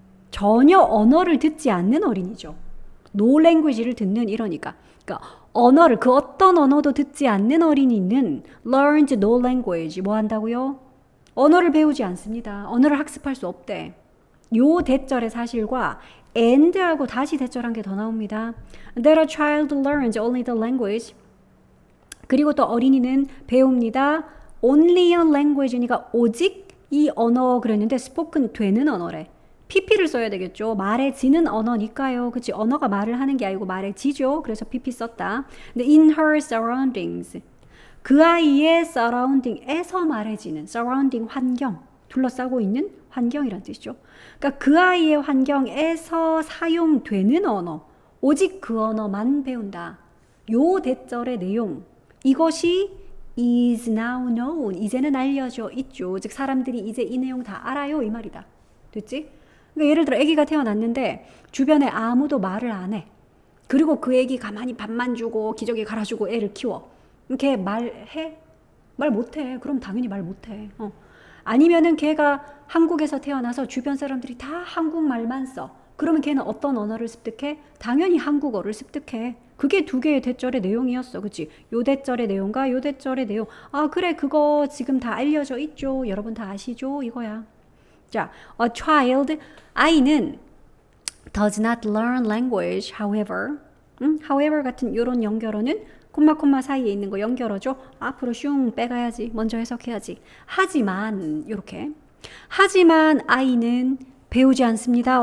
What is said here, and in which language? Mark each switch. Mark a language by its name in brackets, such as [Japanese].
[Korean] 전혀 언어를 듣지 않는 어린이죠. No language를 듣는 이러니까. 그러니까 언어를 그 어떤 언어도 듣지 않는 어린이는 [English] learns no language. [Korean] 뭐 한다고요? 언어를 배우지 않습니다. 언어를 학습할 수 없대. 요 대절의 사실과 and하고 다시 대절한 게 더 나옵니다. [English] That a child learns only the language. [Korean] 그리고 또 어린이는 배웁니다. [English] Only a language [Korean] 니까 오직 이 언어 그랬는데 spoken 되는 언어래. pp를 써야 되겠죠. 말해지는 언어니까요. 그치? 언어가 말을 하는 게 아니고 말해지죠. 그래서 pp 썼다. 근데 [English] in her surroundings. [Korean] 그 아이의 surrounding에서 말해지는 surrounding 환경, 둘러싸고 있는 환경이란 뜻이죠. 그러니까 그 아이의 환경에서 사용되는 언어, 오직 그 언어만 배운다. 요 대절의 내용, 이것이 [English] is now known, [Korean] 이제는 알려져 있죠. 즉 사람들이 이제 이 내용 다 알아요 이 말이다. 됐지? 그러니까 예를 들어 아기가 태어났는데 주변에 아무도 말을 안 해. 그리고 그 아기 가만히 밥만 주고 기저귀 갈아주고 애를 키워. 걔 말해? 말 못해. 그럼 당연히 말 못해. 아니면은 걔가 한국에서 태어나서 주변 사람들이 다 한국말만 써. 그러면 걔는 어떤 언어를 습득해? 당연히 한국어를 습득해. 그게 두 개의 대절의 내용이었어. 그치? 요 대절의 내용과 요 대절의 내용. 아, 그래. 그거 지금 다 알려져 있죠. 여러분 다 아시죠? 이거야. [English] 자, a child, [Korean] 아이는 [English] does not learn language, however. [Korean] however 같은 요런 연결어는 콤마 사이에 있는 거 연결어죠. 앞으로 슝 빼가야지. 먼저 해석해야지. 하지만 요렇게. 하지만 아이는 배우지 않습니다.